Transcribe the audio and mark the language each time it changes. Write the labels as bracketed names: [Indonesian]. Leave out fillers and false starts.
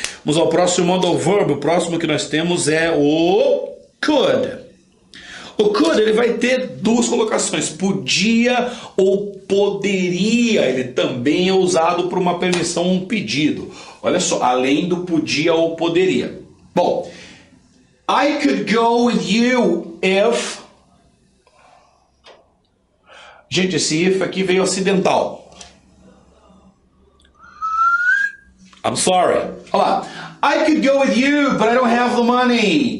[Portuguese] Vamos ao próximo modal verb. O próximo que nós temos é o could. O could, ele vai ter duas colocações. Podia ou poderia. Ele também é usado para uma permissão, um pedido. Olha só, além do podia ou poderia. [English] Bom, I could go with you if... [Portuguese] Gente, esse if aqui veio acidental. [English] I'm sorry. [Portuguese] Olha lá. [English] I could go with you, but I don't have the money.